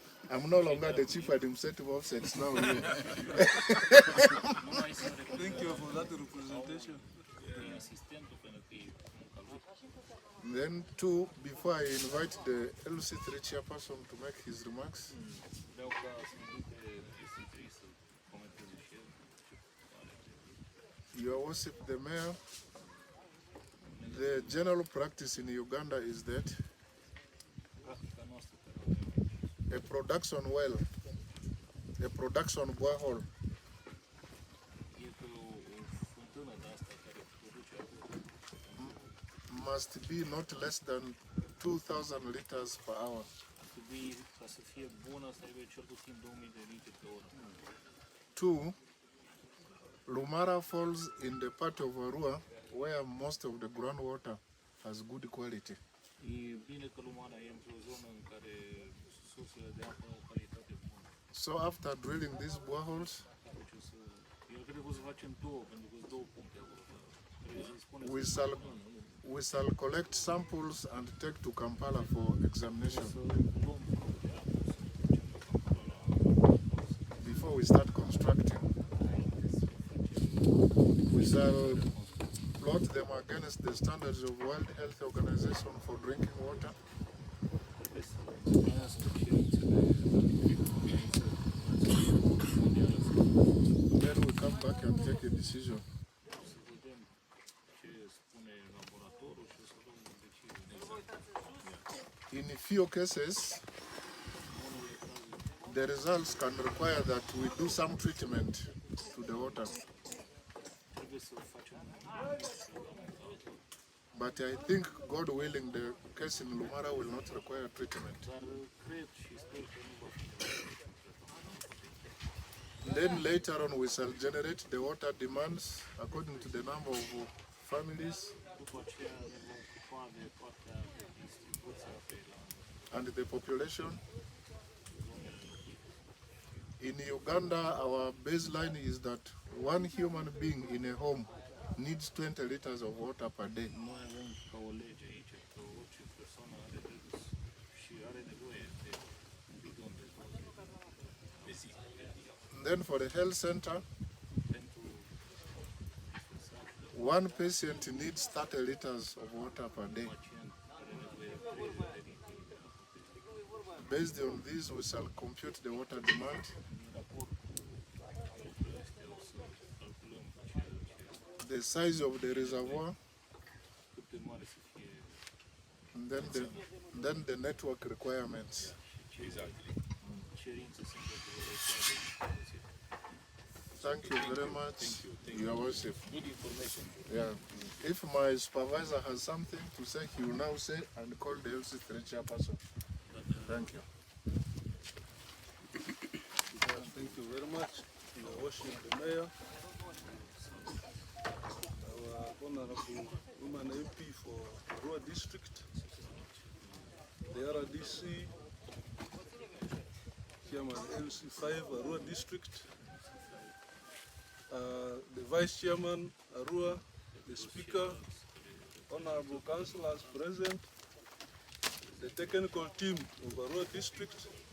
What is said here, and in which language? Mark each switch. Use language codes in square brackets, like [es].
[en] I'm no longer the Chief Administrative Officer, it's now you. Thank you for that representation. Then two, before I invite the LC3 chairperson to make his remarks, [ro] vreau ca să mă duc pe SC3 să comentez și el. [en] Your Worship, the Mayor, the general practice in Uganda is that [ro] Practica noastră care o avem aici. [en] a production well, a production borehole, [ro] E că o fântână de asta care produce apă [en] must be not less than 2,000 liters per hour. [ro] trebuie, ca să fie bună, să aibă cel puțin 2000 de litri pe oră. [en] 2. Lumara falls in the part of Arua where most of the groundwater has good quality. [ro] E bine că Lumara e într-o zonă în care sursele de apă au calitate bună. [en] So after drilling these boreholes, [ro] Deci o să, eu cred că o să facem două, pentru că sunt două puncte acolo. Trebuie să-i spuneți [en] we shall collect samples and take to Kampala for examination [ro] să luăm probe apă, să ducem pe Kampala [en] before we start constructing. We shall plot them against the standards of World Health Organization for drinking water. [ro] trebuie să urmească cerințele mondiale, [en] Then we come back and take a decision. [ro] să vedem ce spune laboratorul și o să luăm o decizie. [en] In few cases, the results can require that we do some treatment to the water. [ro] Trebuie să facem [en] But I think, God willing, the case in Lumara will not require treatment. [ro] dar cred și sper că nu va fi [en] Then later on we shall generate the water demands according to the number of families [ro] după aceea ne vom ocupa de partea de distribuție a apei la [en] and the population. In Uganda, our baseline is that one human being in a home needs 20 liters of water per day. [ro] Noi avem ca o lege aici că orice persoană are dreptul și are nevoie de un bidon de 20 pe zi. [en] And then for the health center, [ro] Pentru dispensaj, [en] one patient needs 30 liters of water per day. [ro] pacient are nevoie de 30 de litri de apă pe zi. [en] Based on this, we shall compute the water demand. [ro] În raport cu lucrurile astea o să calculăm [en] The size of the reservoir, [ro] cât de mare să fie [en] and then the network requirements. [ro] cerințe sunt de distribuție. [en] Thank you very much, Your Worship. Good information. Yeah. If my supervisor has something to say, he will now say and call the LC3 chairperson. Thank you. Thank you very much, Your Worship the Mayor, our Honorable Woman MP for Arua District, the RDC, Chairman LC5 Arua District, the Vice Chairman Arua, the Speaker, Honorable Councillors present, the technical team of Arua District.